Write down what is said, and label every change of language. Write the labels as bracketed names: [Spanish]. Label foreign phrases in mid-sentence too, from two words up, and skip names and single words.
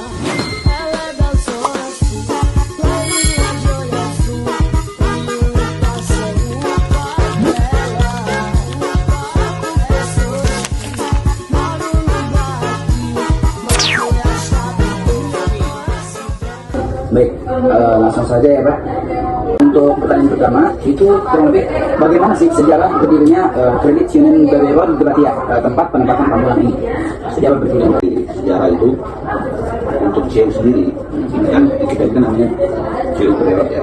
[Portuguese] Ela é da zona sul, loirinha de olho azul. Quando eu passo é o pai dela. Eu sou daqui, moro no barraquinho, mas a chave do [Indonesian] Baik, langsung saja ya Pak. Untuk pertanyaan pertama, itu kurang lebih bagaimana sih sejarah berdirinya Kredit Union BBRI di Gebatia, tempat penempatan ambulan ini? Sejarah berdirinya. Sejarah itu untuk CU sendiri, kan kita itu namanya CU BBRI ya.